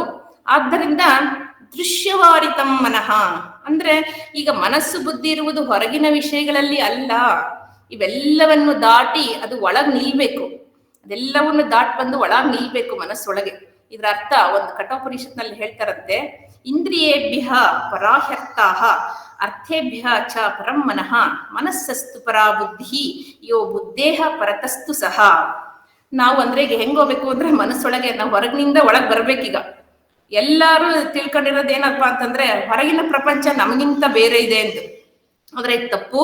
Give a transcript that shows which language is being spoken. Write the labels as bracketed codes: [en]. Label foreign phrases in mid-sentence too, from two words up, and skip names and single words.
[kn] ಆದ್ದರಿಂದ [sa] ದೃಶ್ಯವಾರಿತಂ ಮನಃ [kn] ಅಂದ್ರೆ ಈಗ ಮನಸ್ಸು ಬುದ್ಧಿ ಇರುವುದು ಹೊರಗಿನ ವಿಷಯಗಳಲ್ಲಿ ಅಲ್ಲ, ಇವೆಲ್ಲವನ್ನು ದಾಟಿ ಅದು ಒಳಗ್ ನಿಲ್ಬೇಕು. ಅದೆಲ್ಲವನ್ನು ದಾಟಿ ಬಂದು ಒಳಗ್ ನಿಲ್ಬೇಕು ಮನಸ್ಸೊಳಗೆ. ಇದ್ರ ಅರ್ಥ ಒಂದು ಕಠೋಪನಿಷತ್ನಲ್ಲಿ ಹೇಳ್ತಾರಂತೆ, [sa] ಇಂದ್ರಿಯೇಭ್ಯ ಪರಾಹ್ಯರ್ಥಾಹ ಅರ್ಥೇಭ್ಯ ಚ ಪರಂ ಮನಃ ಮನಸ್ಸಸ್ತು ಪರಾ ಬುದ್ಧಿ ಯೋ ಬುದ್ಧೇಹ ಪರತಸ್ತು ಸಹ. [kn] ನಾವು ಅಂದ್ರೆ ಈಗ ಹೆಂಗೋಗ್ಬೇಕು ಅಂದ್ರೆ ಮನಸ್ಸೊಳಗೆ ನಾವು ಹೊರಗಿನಿಂದ ಒಳಗ್ ಬರ್ಬೇಕೀಗ. ಎಲ್ಲಾರು ತಿಳ್ಕೊಂಡಿರೋದು ಏನಪ್ಪಾ ಅಂತಂದ್ರೆ ಹೊರಗಿನ ಪ್ರಪಂಚ ನಮಗಿಂತ ಬೇರೆ ಇದೆ ಅಂತ. ಆದ್ರೆ ತಪ್ಪು.